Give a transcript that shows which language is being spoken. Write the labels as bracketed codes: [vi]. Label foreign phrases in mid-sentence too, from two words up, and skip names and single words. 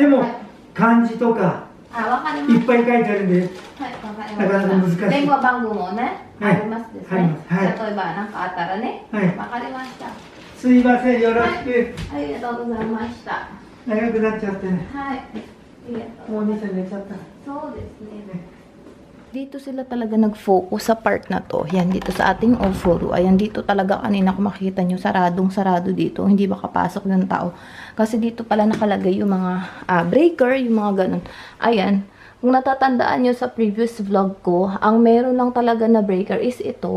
[ja] でも、漢字とか、いっぱい書いてあるんで、なかなか難しい。電話番号もね、ありますですね。例えば何かあったらね、わかりました。すいません、よろしく。ありがとうございました。長くなっちゃってね。もうお兄さん寝ちゃった。そうですね。 [tl] Dito sila talaga nag-focus sa part na to. Yan, dito sa ating oforo. Ayan, dito talaga kanina kung makikita nyo, saradong-sarado dito. Hindi makapasok yung tao. Kasi dito pala nakalagay yung mga breaker, yung mga ganun. Ayan, kung natatandaan nyo sa previous vlog ko, ang meron lang talaga na breaker is ito.